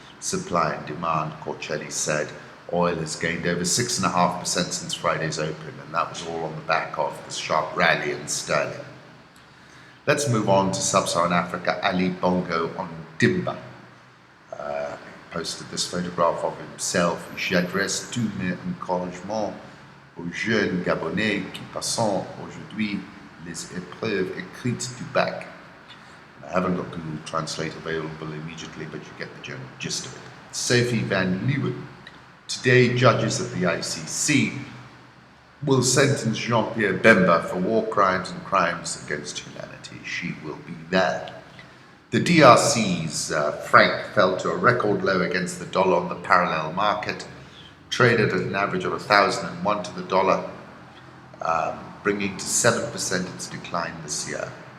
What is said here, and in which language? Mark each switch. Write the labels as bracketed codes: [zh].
[en] Supply and demand, Corcelli said. Oil has gained over 6.5% since Friday's open, and that was all on the back of this sharp rally in sterling. Let's move on to Sub-Saharan Africa. Ali Bongo on Dimba posted this photograph of himself. [fr] J'adresse tous mes encouragements aux jeunes Gabonais qui passent aujourd'hui les épreuves écrites du bac. [en] I haven't got Google Translate available immediately, but you get the general gist of it. Sophie van Leeuwen. Today, judges at the ICC will sentence Jean-Pierre Bemba for war crimes and crimes against humanity. She will be there. The DRC's franc fell to a record low against the dollar on the parallel market, traded at an average of 1,001 to the dollar, bringing to 7% its decline this year.